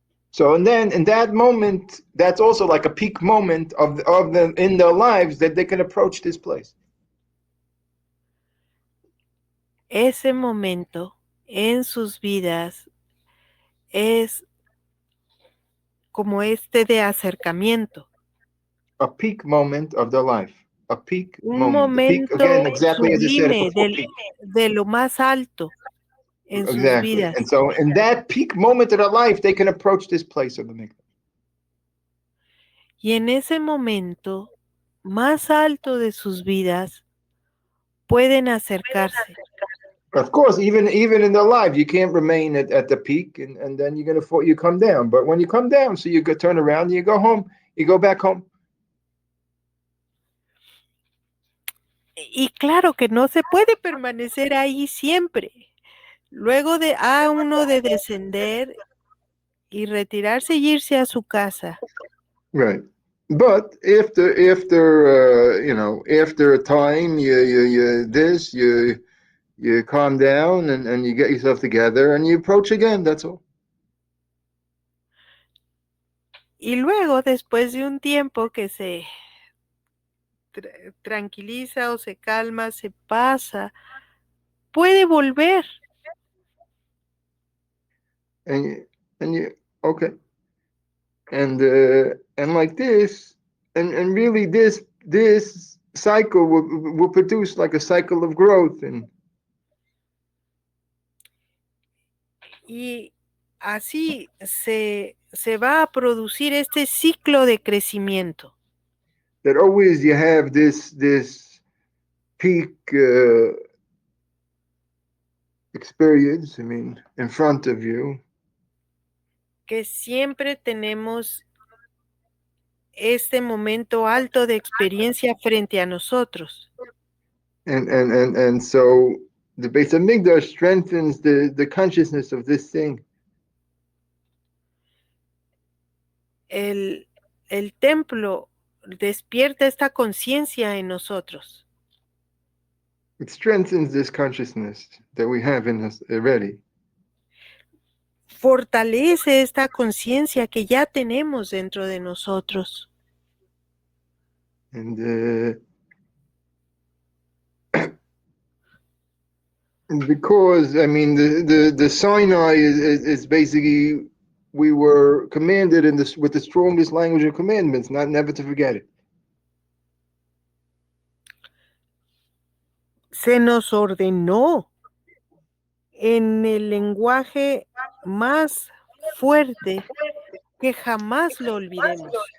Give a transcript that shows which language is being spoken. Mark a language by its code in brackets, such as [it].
[en] So, and then in that moment, that's also like a peak moment of them in their lives that they can approach this place. [es] Ese momento en sus vidas es como este de acercamiento. [en] A peak moment of their life. A peak [es] Un [en] moment. The peak, again, [es] momento [en] exactly as I said it before, peak. [es] de lo más alto en sus [en] Exactly. And [es] vidas. [en] so in that peak moment of their life, they can approach this place of the Mikdash. [es] Y en ese momento más alto de sus vidas pueden acercarse. [en] Of course, even in their life, you can't remain at the peak, and then you're gonna you come down. But when you come down, so you go turn around, and you go home, you go back home. [es] Y claro que no se puede permanecer ahí siempre. Luego de uno de descender y retirarse y irse a su casa. [en] Right. But after after a time, you calm down and you get yourself together and you approach again. That's all. [es] Y luego, después de un tiempo que se tranquiliza o se calma, se pasa, puede volver. [en] And you okay. And like this, and really this cycle will produce like a cycle of growth and [es] Y así se va a producir este ciclo de crecimiento. [en] that always you have this peak experience, I mean, in front of you. [es] Que siempre tenemos este momento alto de experiencia frente a nosotros. [en] And so the Beit HaMikdash strengthens the consciousness of this thing. [es] El templo despierta esta conciencia en nosotros. [en] It strengthens this consciousness that we have in us already. [es] Fortalece esta conciencia que ya tenemos dentro de nosotros. [en] And because I mean the Sinai is basically we were commanded in this with the strongest language of commandments, not never to forget it. [es] Se nos ordenó en el lenguaje más fuerte que jamás lo olvidemos.